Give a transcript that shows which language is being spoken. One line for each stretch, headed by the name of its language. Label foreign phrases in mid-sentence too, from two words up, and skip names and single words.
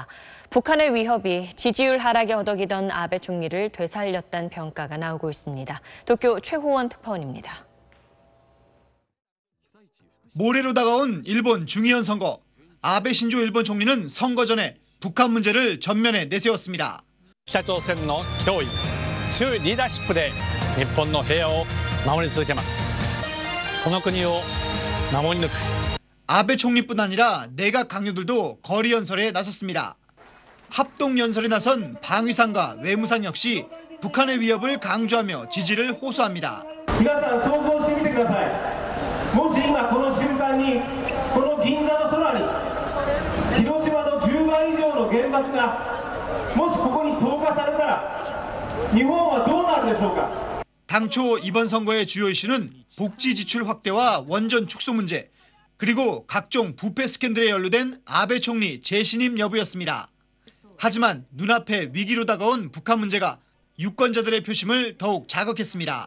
Korean: 북한의 위협이 지지율 하락에 허덕이던 아베 총리를 되살렸다는 평가가 나오고 있습니다. 도쿄 최호원 특파원입니다. 모레로 다가온 일본 중의원 선거. 아베 신조 일본 총리는 선거 전에 북한 문제를 전면에 내세웠습니다.
Japanese: 北朝鮮の脅威、強いリーダーシップで日本の平和を守り続けます。この国を守り抜く.
Korean: 아베 총리뿐 아니라 내각 강요들도 거리 연설에 나섰습니다. 합동 연설에 나선 방위상과 외무상 역시 북한의 위협을 강조하며 지지를 호소합니다.
Japanese: 皆さん想像してみてください。もし今この瞬間にこの銀座の空に広島の10倍以上の原爆がもしここに投下されたら日本はどうなるでしょうか。
Korean: 당초 이번 선거의 주요 이슈는 복지 지출 확대와 원전 축소 문제, 그리고 각종 부패 스캔들에 연루된 아베 총리 재신임 여부였습니다. 하지만 눈앞에 위기로 다가온 북한 문제가 유권자들의 표심을 더욱 자극했습니다.